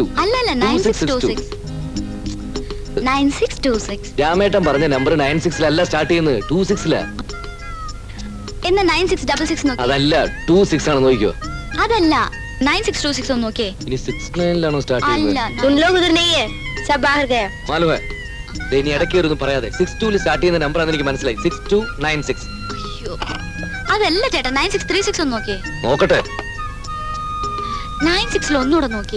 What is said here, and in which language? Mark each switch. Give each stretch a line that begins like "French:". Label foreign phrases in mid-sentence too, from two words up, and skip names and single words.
Malayalam: അല്ലല്ല 9626. 9626. രാമേട്ടൻ പറഞ്ഞ നമ്പർ 96 സ്റ്റാർട്ട് ചെയ്യുന്നത് 26 എന്നാ 9666 നോക്കി. അതല്ല 26 ആണ്, നോക്കിക്കോ. അതല്ല 9626 ഒന്ന് നോക്കിയേ. ഇനി 69 സ്റ്റാർട്ട് അല്ല ചെയ്യുന്നത്.
Hindi: तुम लोग उधर नहीं है, सब बाहर गए।
Malayalam: മാലുവേ, ഇനി ഇടയ്ക്ക് വരുന്നു പറയാതെ. 62 സ്റ്റാർട്ട് ചെയ്യുന്ന നമ്പർ ആണെന്ന് എനിക്ക് മനസ്സിലായി. 6296. അയ്യോ, അതല്ല ചേട്ടാ 9636 ഒന്ന് നോക്കിയേ. നോക്കട്ടെ. 96 ഒന്നുകൂടെ നോക്കിയേ.